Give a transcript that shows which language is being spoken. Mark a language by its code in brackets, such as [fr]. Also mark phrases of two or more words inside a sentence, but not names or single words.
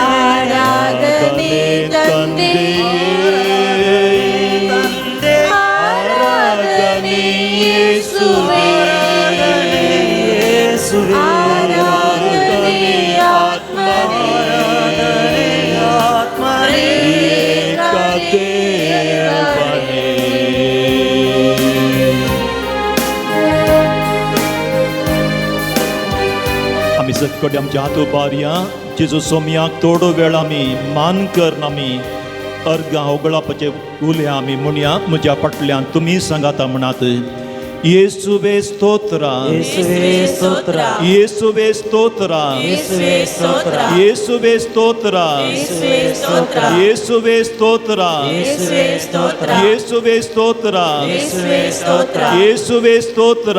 [kn] ಆರಾಧನೆ ತಂದೆ, ಆರಾಧನೆ ಯೇಸುವೇ, ಆರಾಧನೆ ಆತ್ಮನೇ, ತ್ರಿಯೇಕ ದೇವನೇ. [kok] आमी सक्कडी आमच्या हात उबारया. जेजू सोम्याक थोडो वेळ आमी मान करन आमी अर्गां ओगळापाचे उलया आमी म्हणया. म्हज्या फाटल्यान तुमी सांगाता म्हणात. [kn] ಯೇಸುವೆ ಸ್ತೋತ್ರ, ಯೇಸುವೆ ಸ್ತೋತ್ರ, ಯೇಸುವೆ ಸ್ತೋತ್ರ, ಯೇಸುವೆ ಸ್ತೋತ್ರ, ಯೇಸುವೆ ಸ್ತೋತ್ರ, ಯೇಸುವೆ ಸ್ತೋತ್ರ, ಯೇಸುವೆ ಸ್ತೋತ್ರ, ಯೇಸುವೆ ಸ್ತೋತ್ರ, ಯೇಸುವೆ ಸ್ತೋತ್ರ, ಯೇಸುವೆ ಸ್ತೋತ್ರ, ಯೇಸುವೆ ಸ್ತೋತ್ರ,